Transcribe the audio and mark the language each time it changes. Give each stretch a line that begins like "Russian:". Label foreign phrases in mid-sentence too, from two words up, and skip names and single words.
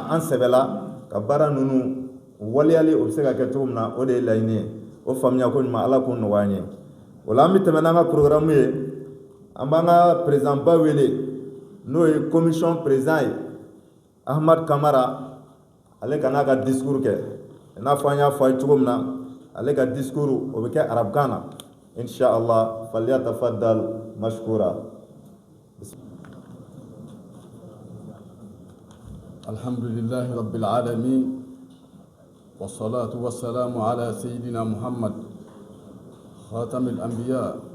Bambara: an sɛbɛla ka baara ninnu waliyali o bɛ se ka kɛ cogo min na o de ye laɲini ye o faamuya ko ɲuman ala k'o nɔgɔya an ye o la an bɛ tɛmɛ n'an ka programme ye an b'an ka président ba wele n'o ye
French: commission président
Bambara: ye Ahmad Kamara ale ka n'a ka discours kɛ i n'a fɔ an y'a fɔ a ye cogo min na ale ka discours o bɛ kɛ arabukan na inshallah
Arabic: فليتفضل مشكورا. الحمد لله رب العالمين والصلاة والسلام على سيدنا محمد خاتم الأنبياء